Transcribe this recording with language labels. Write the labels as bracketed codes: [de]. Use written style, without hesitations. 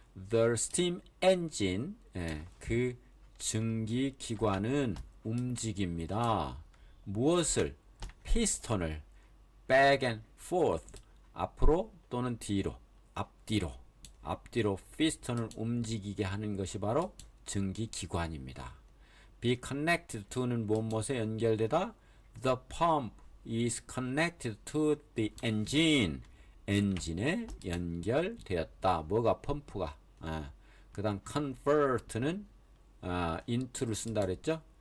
[en] The steam engine, [ko] 그 증기 기관은 움직입니다. 무엇을? 피스톤을 [en] back and forth, [ko] 앞으로 또는 뒤로, 앞뒤로 피스톤을 움직이게 하는 것이 바로 증기 기관입니다. be connected to는 무엇에 연결되다? [en] The pump is connected to the engine. [ko] 엔진에 연결되었다. 뭐가? 펌프가. 그 다음 convert는 into를 쓴다 그랬죠.